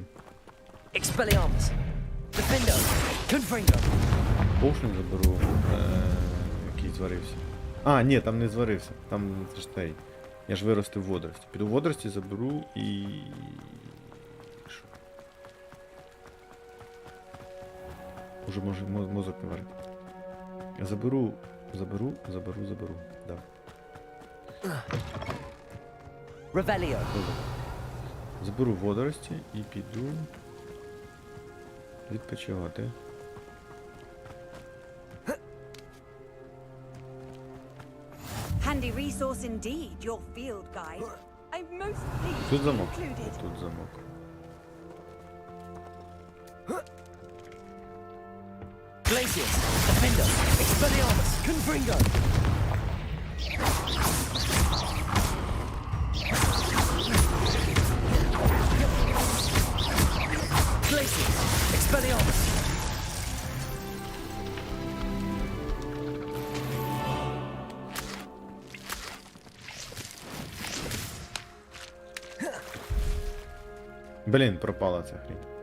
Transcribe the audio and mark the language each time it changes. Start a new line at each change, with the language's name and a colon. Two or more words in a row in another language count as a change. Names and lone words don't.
Ukrainian: Expelliarmus. Defendo. Confringo. Potion заберу, який зварився. А, ні, там не зварився. Там це ж той. Я ж виростив водорості. Піду водорості заберу і... Що? Уже може мозок не варити. Я заберу. Да. Revelio. Заберу водорості і піду відпочивати.
English: Handy resource indeed, your field guide. I'm most pleased
Ukrainian: Тут
English: to be
Ukrainian: замок.
English: included.
Ukrainian: Тут замок. Glacius. Defender. Expelliarmus. Confringo. Glacius. Expelliarmus. Блін, пропала ця хрінь.